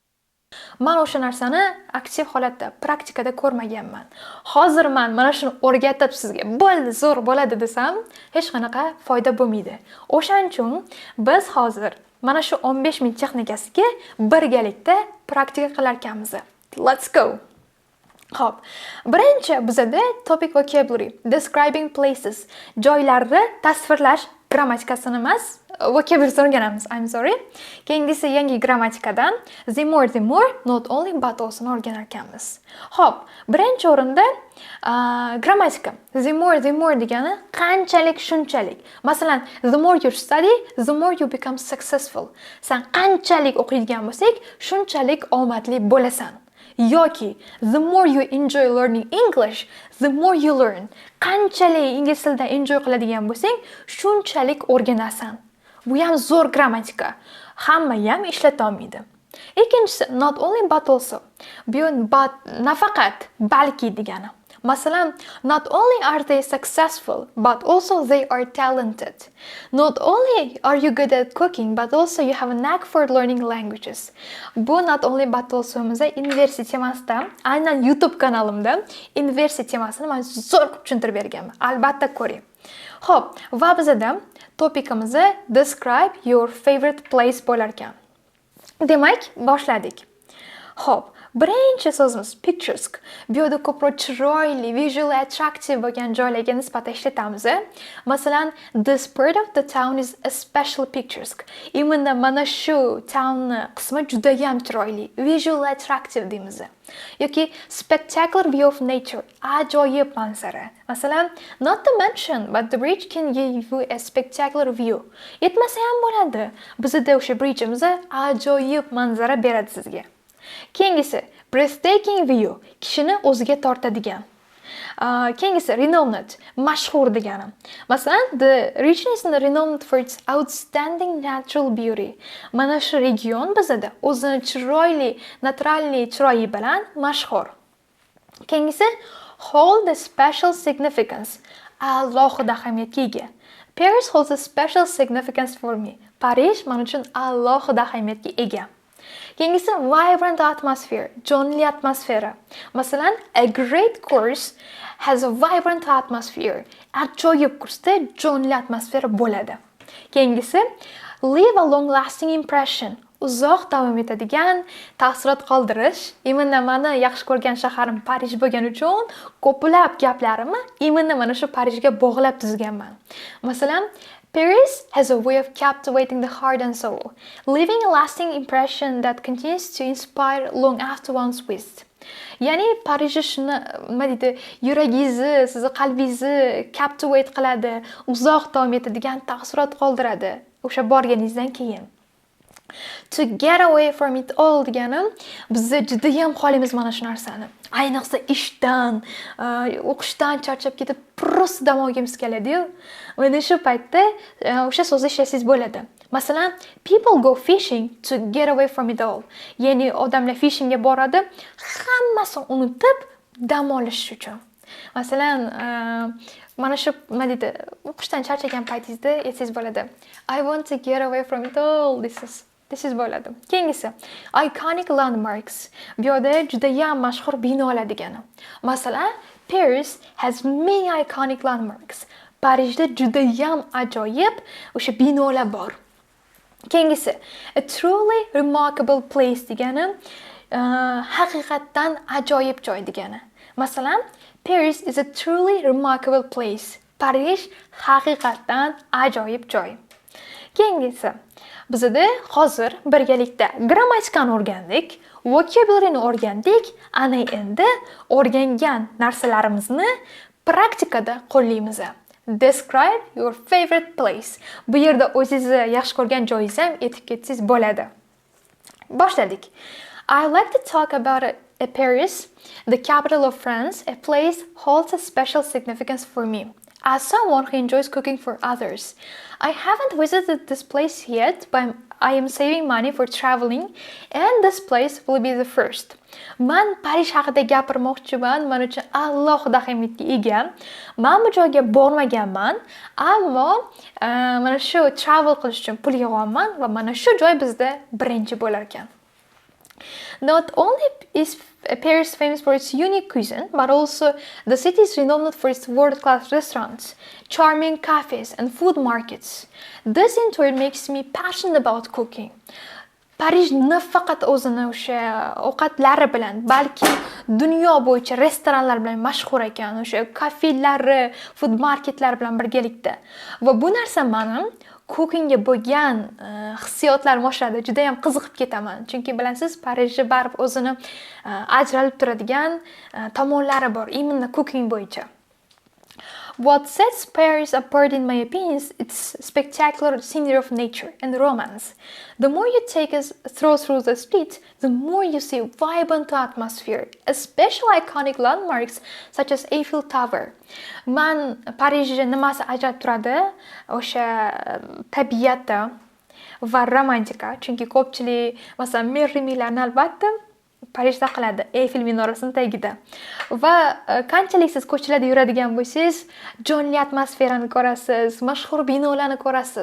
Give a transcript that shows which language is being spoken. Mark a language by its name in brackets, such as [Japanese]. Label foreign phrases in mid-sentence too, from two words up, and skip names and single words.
[Uzbek] Men o'sha narsani aktiv holatda, praktikada ko'rmaganman. Hozir men mana shuni o'rgatib sizga bo'ldi, zo'r bo'ladi desam, hech qanaqa foyda bo'lmaydi. O'shaning uchun biz hozir mana shu 15 minut texnikasiga birgalikda praktika qilar ekanmiz. [English] Let's go. [Uzbek] Xo'p, birinchi bizda [English] topic vocabulary, describing places, [Uzbek] joylarni tasvirlash grammatikasini emas, vocabulary o'rganamiz. [English] I'm sorry. [Uzbek] Keyingisi yangi grammatikadan [English] the more, not only but also [Uzbek] o'rganar ekanmiz. Xo'p, birinchi o'rinda grammatika. [English] The more [Uzbek] degani qanchalik shunchalik. Masalan, [English] the more you study, the more you become successful. [Uzbek] Sen qanchalik o'qiydigan bo'lsak, shunchalik omadli bo'lasan. [English] Yoki the more you enjoy learning English, the more you learn. [Uzbek] Qanchalik ingliz tilida enjoy qiladigan bo'lsang, shunchalik o'rganasan. Bu ham zo'r grammatika. Hamma ham ishlata olmaydi. [English] Ikkinchisi not only but also. [Uzbek] Bu but nafaqat balki degani. Masalan, [English] not only are they successful, but also they are talented. Not only are you good at cooking, but also you have a knack for learning languages. [Uzbek] Bu [English] not only but also [Uzbek] mizda inversiya temasida, aynan YouTube kanalimda inversiya temasini men zo'r tushuntirib berganman. Albatta ko'ring. Xo'p, va bizda topikimiz [English] describe your favorite place [Uzbek] bo'lar ekan. Demak, boshladik. Xo'p, birinchi so'zimiz picturesque. Bu yerda ko'proq chiroyli, [English] visually attractive [Uzbek] bo'lgan joylarga nisbatan ishlatamiz. Masalan, [English] this part of the town is especially picturesque. [Uzbek] Mana shu townni qismi juda ham chiroyli, [English] visually attractive [Uzbek] deymiz. [English] Yoki spectacular view of nature, [Uzbek] ajoyib manzara. Masalan, [English] not to mention, but the bridge can give you a spectacular view. [Uzbek] Yetmasa ham bo'ladi. Bizda o'sha bridge'imiz ajoyib manzara beradi sizga. Keyingisi [English] breathtaking view, [Uzbek] kishini o'ziga tortadigan. Keyingisi renowned, mashhur degani. Masalan, [English] the region is renowned for its outstanding natural beauty. [Uzbek] Mana shu region bizda o'zini chiroyli, naturalniy chiroyi bilan mashhur. [English] Keyingisi hold a special significance, [Uzbek] alohida ahamiyatga ega. [English] Paris holds a special significance for me. [Uzbek] Parij men uchun alohida ahamiyatga ega. Keyingisi [English] vibrant atmosphere, [Uzbek] jonli atmosfera. Masalan, [English] a great course has a vibrant atmosphere. [Uzbek] Ajoyib kursda jonli atmosfera bo'ladi. [English] Keyingisi leave a long lasting impression. [Uzbek] Uzoq davom etadigan ta'sirot qoldirish. Meni yaxshi ko'rgan shaharim Parij bo'lgani uchun ko'plab gaplarimni mana shu Parijga bog'lab tuzganman. Masalan, [English] Paris has a way of captivating the heart and soul, leaving a lasting impression that continues to inspire long after one's visit. [Uzbek] Ya'ni Parijni shuni nima deydi, yuragingizni, sizni qalbingizni captivate qiladi, uzoq davom etadigan taassurot qoldiradi o'sha borganingizdan keyin. [English] To get away from it all [Uzbek] deganim, biz juda ham xohlaymiz mana shu narsani. Ayniqsa ishdan, o'qishdan charchab ketib, просто dam olgimiz keladi-yu. Mana shu paytda o'sha so'zni ishlatsangiz bo'ladi. Masalan, [English] people go fishing to get away from it all. [Uzbek] Ya'ni odamlar fishingga boradi, hammasini unutib dam olish uchun. Masalan, mana shu nima deydi, o'qishdan charchagan paytingizda aytsangiz bo'ladi. [English] I want to get away from it all. This is bo'ladi. [Uzbek] Keyingisi [English] iconic landmarks. [Uzbek] Bu yerda juda ham mashhur binolar degani. Masalan, [English] Paris has many iconic landmarks. [Uzbek] Parijda juda ham ajoyib o'sha binolar bor. Keyingisi [English] a truly remarkable place [Uzbek] degani haqiqatdan ajoyib joy degani. Masalan, [English] Paris is a truly remarkable place. [Uzbek] Parij haqiqatdan ajoyib joy. Keyingisi bizda hozir birgalikda grammatikani o'rgandik, vocabularyni o'rgandik, ana endi o'rgangan narsalarimizni praktikada qo'llaymiz. [English] Describe your favorite place. [Uzbek] Bu yerda o'zingizni yaxshi ko'rgan joyingizni ham aytib ketsangiz bo'ladi. Boshladik. [English] I like to talk about Paris, the capital of France. A place holds a special significance for me. As someone who enjoys cooking for others, I haven't visited this place yet, but I am saving money for traveling, and this place will be the first. [Uzbek] Man Parij haqida gapirmoqchiman, men uchun alohida ahamiyatga ega. Men bu joyga bormaganman, ammo mana shu travel qilish uchun pul yig'yapman va mana shu joy bizda birinchi bo'lar ekan. [English] Not only is Paris famous for its unique cuisine, but also the city is renowned for its world-class restaurants, charming cafes, and food markets. This in turn makes me passionate about cooking. [Uzbek] Parij nafaqat o'zini o'sha ovqatlari bilan, balki dunyo bo'yicha restoranlar bilan mashhur ekan, o'sha kafelari, [English] food marketlar [Uzbek] bilan birgalikda. Va bu narsa meni cookingga bo'lgan hissiyotlarim oshadi. Juda ham qiziqib ketaman. Chunki bilasizz, Parijda baribir o'zini ajralib turadigan tomonlari bor, imенно cooking bo'yicha. [English] What sets Paris apart, in my opinion, is its spectacular scenery of nature and romance. The more you take us through the streets, the more you see vibrant atmosphere, especially iconic landmarks such as Eiffel Tower. [Uzbek] Man Parijda nimasi ajralib turadi? O'sha tabiati va romantika. Chunki ko'pchilik, masalan, merimilarni albatta Parijda qiladi, Eiffel minorasining tagida. Va qanchalik siz ko'chalarda yuradigan bo'lsangiz, jonli atmosferani ko'rasiz, mashhur binolarni ko'rasiz.